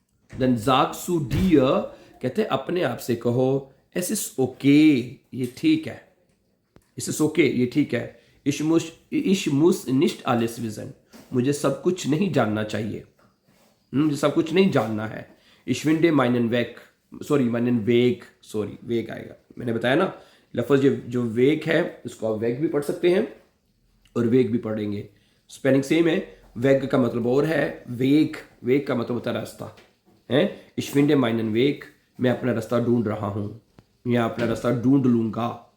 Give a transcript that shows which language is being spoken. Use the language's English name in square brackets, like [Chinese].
[German] dann sagst du dir, [Hindi] कहते हैं अपने आप से कहो, [German] es ist okay, [Hindi] ये ठीक है। [German] es ist okay, [Hindi] ये ठीक है। [German] ich muss nicht alles wissen, [Hindi] मुझे सब कुछ नहीं जानना चाहिए। मुझे सब कुछ नहीं जानना है। [German] ich finde meinen Weg, [Hindi] वेग आएगा। मैंने बताया ना, लफ्ज़ जो वेग है उसको आप वेग भी पढ़ सकते हैं और वेग भी पढ़ेंगे, स्पेलिंग सेम है। वेग का मतलब और है, वेग का मतलब होता है रास्ता है। [German] ich finde meinen Weg, [Hindi] मैं अपना रास्ता ढूंढ रहा हूँ या अपना रास्ता ढूंढ लूँगा।